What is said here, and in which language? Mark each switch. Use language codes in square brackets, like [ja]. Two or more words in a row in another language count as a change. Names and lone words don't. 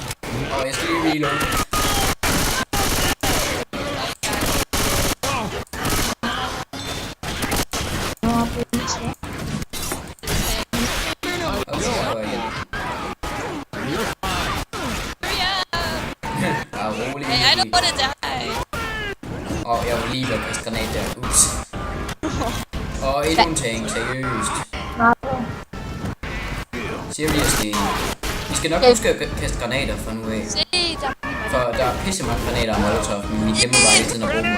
[da] Og jeg skal lige reload. Og så er jeg rolig. [en] Hey, I don't wanna die. [da] Og jeg var lige ved at kaste granat der. Ups. Og endnu en ting, seriøst. [en] Seriously. [da] Vi skal nok huske at kaste granater fra nu af. Se, der For der er pisse mange granater og molotov, men vi glemmer bare hele tiden at bruge dem.